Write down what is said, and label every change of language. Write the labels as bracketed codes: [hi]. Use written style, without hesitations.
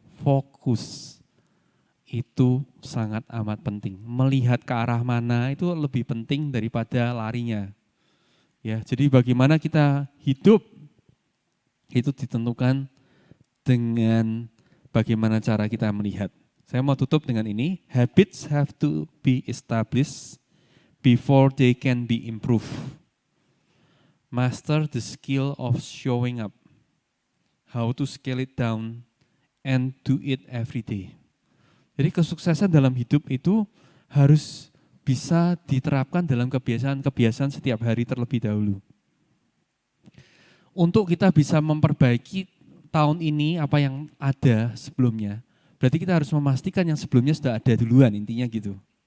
[id] Fokus itu sangat amat penting. Melihat ke arah mana itu lebih penting daripada larinya. Ya, jadi bagaimana kita hidup itu ditentukan dengan bagaimana cara kita melihat. Saya mau tutup dengan ini. [en] Habits have to be established before they can be improved. Master the skill of showing up. How to scale it down and do it every day. [id] Jadi kesuksesan dalam hidup itu harus bisa diterapkan dalam kebiasaan-kebiasaan setiap hari terlebih dahulu. Untuk kita bisa memperbaiki tahun ini apa yang ada sebelumnya, berarti kita harus memastikan yang sebelumnya sudah ada duluan, intinya gitu.